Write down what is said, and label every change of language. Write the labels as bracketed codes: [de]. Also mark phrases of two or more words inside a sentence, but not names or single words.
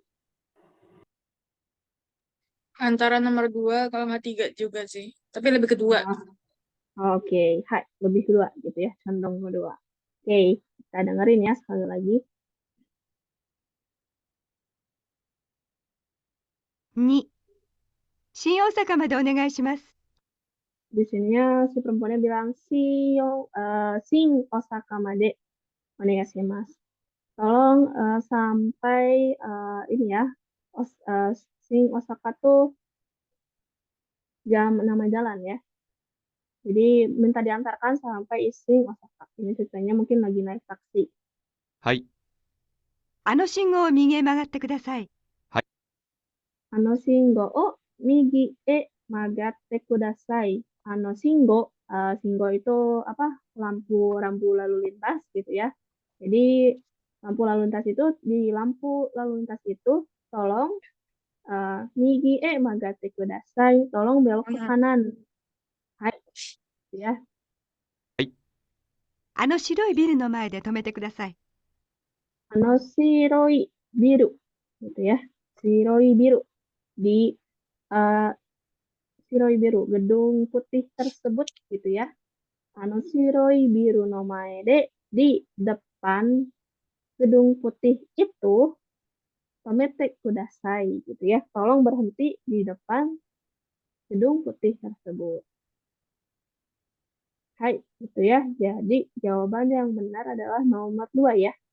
[id] Antara nomor 2 kalau nggak 3 juga sih. Tapi lebih kedua. Oke, hai, lebih kedua gitu ya, condong kedua. Oke, kita dengerin ya sekali lagi. [ja] 2、新大阪までお願いします。 [id] Di sininya si perempuannya bilang [ja] 新大阪までお願いします. [id] Tolong sampai ini ya, Sing Osaka tuh nama jalan ya. Jadi minta diantarkan sampai Sing Osaka. Ini ceritanya mungkin lagi naik taksi. [ja] はい。あの信号を右へ曲がってください。信号を右へ曲がってください. [id] Shingo, Shingo itu apa? Lampu lalu lintas gitu ya. Jadi lampu lalu lintas itu di lampu lalu lintas itu tolong [ja] 右へ曲がってください. [id] Tolong belok ke kanan. Hai, ya. [ja] あの白いビルの前で止めてください。白いビル [id] gitu ya. [ja] 白いビル [id] di [ja] 白いビル [id] gedung putih tersebut gitu ya. [ja] 白いビルの前で [id] di depan gedung putih itu [ja] 止めてください [id] gitu ya. Tolong berhenti di depan gedung putih tersebut. Hai, gitu ya. Jadi jawaban yang benar adalah nomor 2 ya.